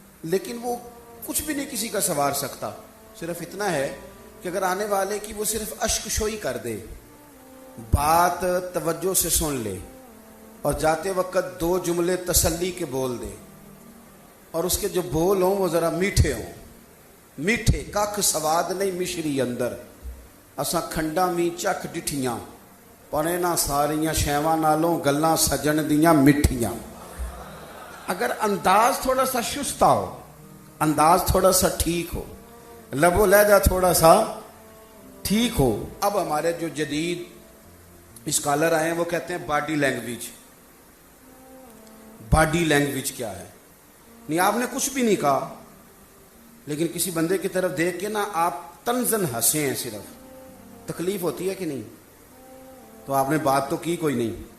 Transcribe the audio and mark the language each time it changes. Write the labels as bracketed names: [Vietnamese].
[Urdu] لیکن وہ کچھ بھی نہیں کسی کا سنوار سکتا، صرف اتنا ہے کہ اگر آنے والے کی وہ صرف اشک شوئی کر دے، بات توجہ سے سن لے، اور جاتے وقت 2 جملے تسلی کے بول دے، اور اس کے جو بول ہوں وہ ذرا میٹھے ہوں. [Punjabi] میٹھے کھ سواد نہیں مشری اندر، اساں کھنڈا می چکھ ڈٹھیاں، پڑے نہ ساریاں شیواں نالوں گلاں سجن دیاں مٹھیاں. [Urdu] اگر انداز تھوڑا سا شستہ ہو، انداز تھوڑا سا ٹھیک ہو، لب و لہجہ تھوڑا سا ٹھیک ہو. اب ہمارے جو جدید اسکالر آئے ہیں وہ کہتے ہیں باڈی لینگویج. باڈی لینگویج کیا ہے؟ نہیں آپ نے کچھ بھی نہیں کہا، لیکن کسی بندے کی طرف دیکھ کے نا آپ تنزن ہنسے ہیں، صرف تکلیف ہوتی ہے کہ نہیں؟ تو آپ نے بات تو کی کوئی نہیں.